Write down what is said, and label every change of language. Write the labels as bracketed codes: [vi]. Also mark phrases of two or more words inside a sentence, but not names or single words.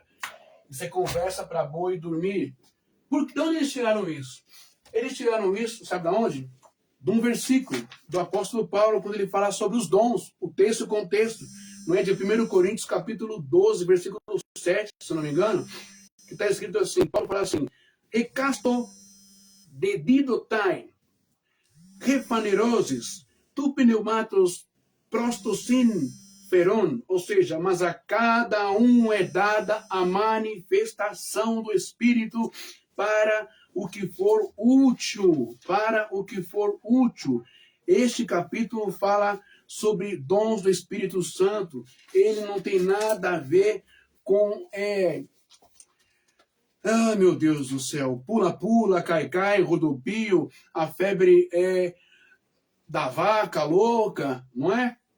[pt] Você conversa para boi dormir. De onde eles tiraram isso? Eles tiraram isso, sabe de onde? De um versículo do apóstolo Paulo, quando ele fala sobre os dons, o texto e o contexto. Não é de 1 Coríntios, capítulo 12, versículo 7, se não me engano, que está escrito assim, Paulo fala assim, [el] ἑκάστῳ δὲ δίδοται ἡ φανέρωσις τοῦ πνεύματος πρὸς τὸ συμφέρον, [pt] ou seja, mas a cada um é dada a manifestação do Espírito para o que for útil, Este capítulo fala sobre dons do Espírito Santo. Ele não tem nada a ver com meu Deus do céu, pula-pula, cai-cai, rodopio, a febre da vaca louca, não é?